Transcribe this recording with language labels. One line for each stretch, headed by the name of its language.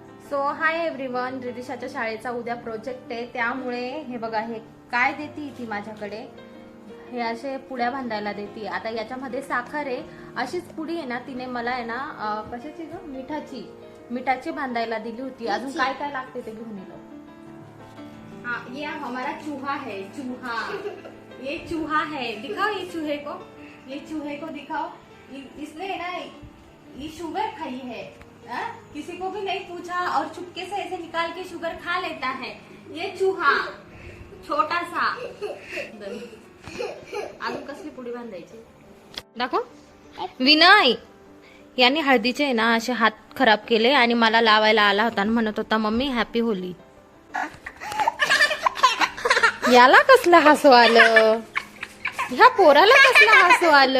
Marathi: So hi everyone, रिदिशाच्या शाळेचा उद्या project आहे त्यामुळे हे बघा हे काय देती ती माझ्याकडे, हे असे पुड्या बांधायला देते. आता याच्यामध्ये साखर आहे, अशीच पुडी आहे ना तिने मला आहे ना कशाची ग, मिठाची बांधायला दिली होती. अजून काय काय लागते ते घेऊन येलो.
Hindi: हाँ ये हमारा चूहा है, चूहा, ये चूहा है, दिखाओ ये चूहे को, ये चूहे को दिखाओ. इसने ना ये शुगर खाई है, किसी को भी नहीं पूछा और चुपके से ऐसे निकाल के शुगर खा लेता है ये चूहा छोटा सा.
Marathi: अजून कसली पुडी बांधायची दाखव. विनय यांनी हळदीचे आहे ना असे हात खराब केले आणि मला लावायला आला होता आणि म्हणत होता मम्मी हॅपी होली. याला कसलं हसू आलं? ह्या पोराला कसलं हसू आलं?